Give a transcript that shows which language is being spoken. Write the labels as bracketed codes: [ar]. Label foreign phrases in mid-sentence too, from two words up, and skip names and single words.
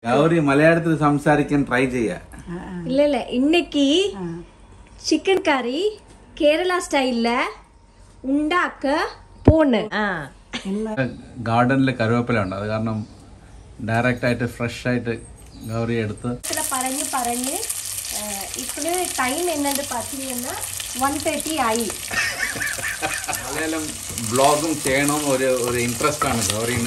[ml] Gowri Malayalam സംസാരിക്കാൻ try ചെയ്യാ. [ta] இல்ல இன்னைக்கு [en] chicken curry Kerala style [ml] ഉണ്ടാക്ക പോണ്. ഗാർഡനിലെ കറിവേപ്പില ഉണ്ട്. അത് കാരണം ഡയറക്റ്റ് ആയിട്ട് ഫ്രഷ് ആയിട്ട് ഗൗരി എടുത്ത് പറഞ്ഞു ഇപ്പോൾ ടൈം എന്നത് പാത്തീங்கன்னா 1:30 ആയി. മലയാളം വ്ളോഗും ചെയ്യണം ഒരു ഇൻട്രസ്റ്റ് ആണ് ഗൗരിന്.